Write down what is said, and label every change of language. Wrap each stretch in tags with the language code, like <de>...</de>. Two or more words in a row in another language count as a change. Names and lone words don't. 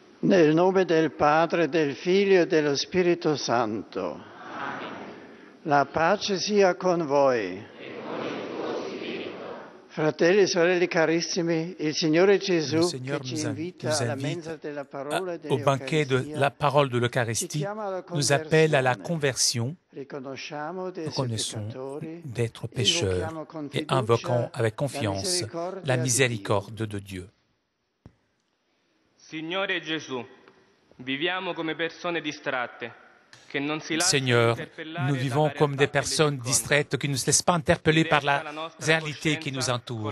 <it>Nel nome del Padre, del Figlio e dello Spirito Santo. La pace sia con voi. Fratelli e sorelle carissimi, il Signore Gesù</it> <fr>Le Seigneur</fr> <it>che ci</it> <fr>nous</fr> <it>invita alla</it> <fr>invite</fr> <it>mensa della parola e</it> <fr>au banquet de la parole de l'Eucharistie, nous appelle à la conversion. Nous connaissons d'être pécheurs et invoquons avec confiance la miséricorde de Dieu.</fr> <it>Signore Gesù, viviamo come persone distratte.</it> <fr>Seigneur, nous vivons comme des personnes distraites qui ne se laissent pas interpeller par la réalité qui nous entoure.</fr>